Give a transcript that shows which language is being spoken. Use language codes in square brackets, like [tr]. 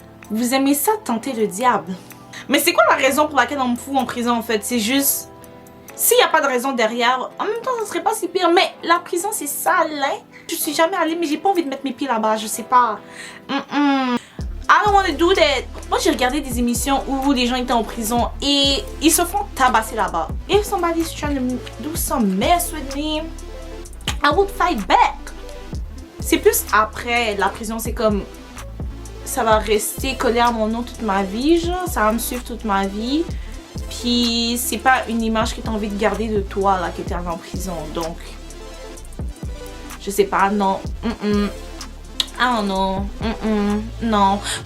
[fr] Vous aimez ça tenter le diable? Mais c'est quoi la raison pour laquelle on me fout en prison en fait? C'est juste... S'il n'y a pas de raison derrière, en même temps ça serait pas si pire. Mais la prison c'est sale, hein? Je suis jamais allée mais j'ai pas envie de mettre mes pieds là-bas, je sais pas. [en] I don't wanna do that. [fr] Moi j'ai regardé des émissions où les gens étaient en prison et ils se font tabasser là-bas. [en] If somebody's trying to do some mess with me, I would fight back. [fr] C'est plus après la prison, c'est comme... Ça va rester collé à mon nom toute ma vie, genre. Ça va me suivre toute ma vie. Puis c'est pas une image que t'as envie de garder de toi, là, que t'es en prison. Donc, je sais pas, non. Ah non. Non.